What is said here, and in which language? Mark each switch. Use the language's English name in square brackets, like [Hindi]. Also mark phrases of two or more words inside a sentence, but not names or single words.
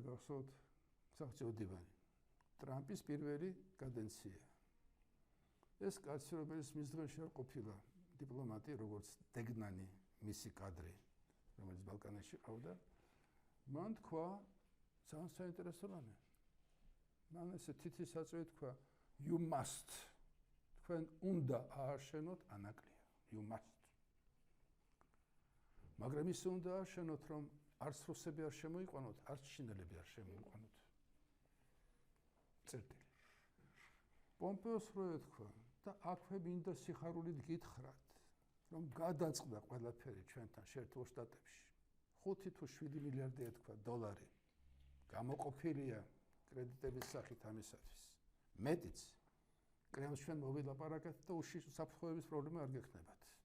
[Georgian] გახსოვთ საბჭოთა დივანი ტრამპის პირველი კადენცია ეს კაცი რომელიც მის დღეში არ ყოფილა დიპლომატი როგორც დეგნანი მისი კადრი რომელიც ბალკანეთში ყავდა მან თქვა ძალიან საინტერესო რამე მან ესე თითის აწვევი თქვა [English] you must [Georgian] თქვენ უნდა ააშენოთ ანაკლია [English] you must [Georgian] მაგრამ ის უნდა ააშენოთ რომ არც რუსები არ შემოიყვანოთ არც ჩინელები არ შემოიყვანოთ წერტილი პომპეოს რო ეთქვა და აქვე მინდა სიხარულით გითხრათ რომ გადაწყდა ყველაფერი ჩვენთან შეერთებულ შტატებში 5 თუ 7 მილიარდი ეთქვა დოლარი გამოყოფილია კრედიტების სახით ამისათვის მეტიც კრემლს ჩვენ მოვილაპარაკეთ და უშიშროების პრობლემა არ გექნებათ